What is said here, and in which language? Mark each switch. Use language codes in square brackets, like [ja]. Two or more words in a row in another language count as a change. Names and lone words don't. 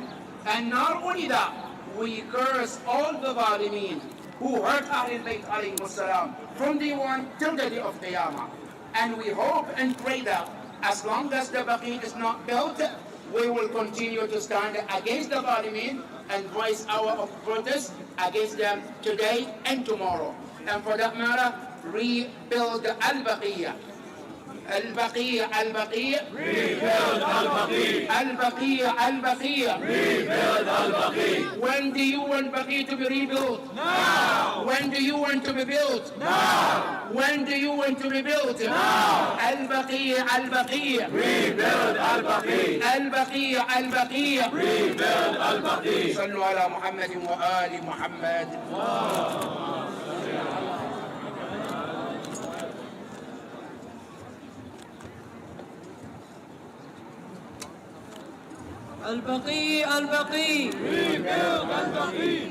[en] And not only that, we curse all the Zalimeen who hurt [ar] أهل البيت عليهم السلام [en] from day one till the day of Qiyamah. And we hope and pray that as long as the Baqee is not built, we will continue to stand against the Zalimeen and voice our protest against them today and tomorrow. And for that matter, rebuild Al-Baqee. Al-Baqee, Al-Baqee, rebuild Al-Baqee. Al-Baqee, Al-Baqee, rebuild Al-Baqee. When do you want Baqee to be rebuilt? Now. When do you want to be built? Now. When do you want to be built? Now. Al-Baqee, Al-Baqee, rebuild Al-Baqee. Al-Baqee, Al-Baqee, rebuild Al-Baqee. [ar] صلوا على محمد وآل محمد. [en] Al-Baqee, Al-Baqee. Rebuild Al-Baqee.